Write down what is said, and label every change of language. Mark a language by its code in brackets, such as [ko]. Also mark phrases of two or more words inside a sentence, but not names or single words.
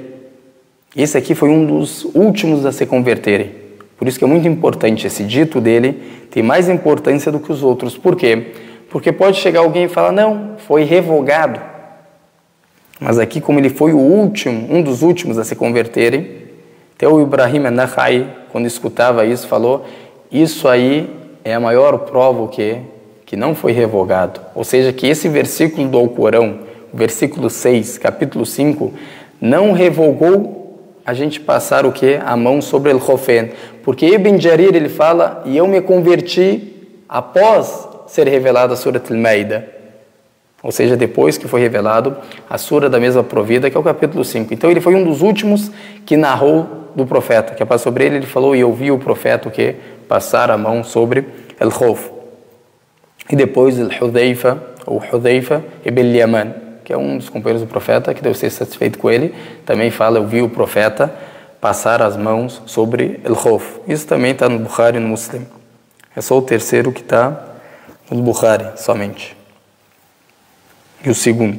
[pt] Esse aqui foi um dos últimos a se converterem. Por isso que é muito importante, esse dito dele tem mais importância do que os outros. Por quê? Porque pode chegar alguém e falar, não, foi revogado. Mas aqui, como ele foi o último, um dos últimos a se converterem, até o Ibrahim an-Nakhai, quando escutava isso, falou, isso aí é a maior prova que não foi revogado. Ou seja, que esse versículo do Alcorão, versículo 6, capítulo 5, não revogou a gente passar a mão sobre el-Khufain. Porque Ibn Jarir, ele fala, e eu me converti após ser revelada a Surat al-Maida. Ou seja, depois que foi revelado a sura da mesma provida, que é o capítulo 5. Então ele foi um dos últimos que narrou do profeta, que é sobre ele falou, e eu vi o profeta que passar a mão sobre al-Khuf. E depois al-Hudhayfa, ou Hudhayfa ibn Yaman, que é um dos companheiros do profeta, que deve ser satisfeito com ele, também fala, eu vi o profeta passar as mãos sobre al-Khuf. Isso também está no Bukhari e no Muslim. É só o terceiro que está no Bukhari, somente. E o segundo.